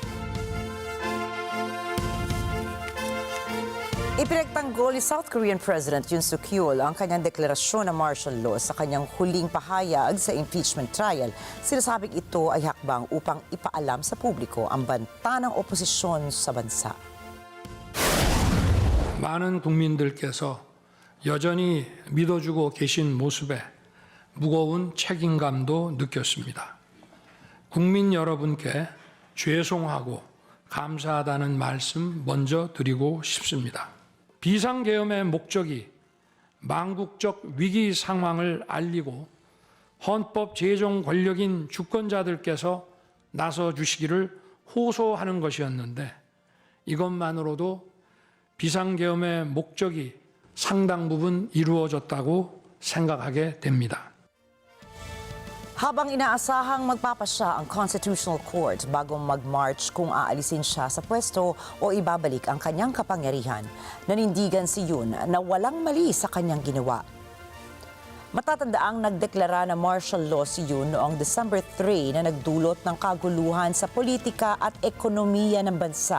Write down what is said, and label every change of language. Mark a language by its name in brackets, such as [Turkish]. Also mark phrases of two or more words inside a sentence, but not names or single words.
[Filipino] Ipinagtanggol ni [English] South Korean President [Filipino] Yoon Suk-yeol ang kanyang deklarasyon ng [English] martial law [Filipino] sa kanyang huling pahayag sa [English] impeachment trial. [Filipino] Sinasabing ito ay hakbang upang ipaalam sa publiko ang banta ng oposisyon sa bansa. [Korean] 많은 국민들께서 여전히 믿어주고 계신 모습에 무거운 책임감도 느꼈습니다. 국민 여러분께 죄송하고 감사하다는 말씀 먼저 드리고 싶습니다. 비상계엄의 목적이 망국적 위기 상황을 알리고 헌법 제정 권력인 주권자들께서 나서 주시기를 호소하는 것이었는데 이것만으로도 비상계엄의 목적이 상당 부분 이루어졌다고 생각하게 됩니다. [Filipino] Habang inaasahang magpapasya ang Constitutional Court bago mag-march kung aalisin siya sa pwesto o ibabalik ang kanyang kapangyarihan, nanindigan si Yoon na walang mali sa kanyang ginawa. Matatandaang nagdeklara na [English] martial law [Filipino] si Yoon noong December 3 na nagdulot ng kaguluhan sa politika at ekonomiya ng bansa.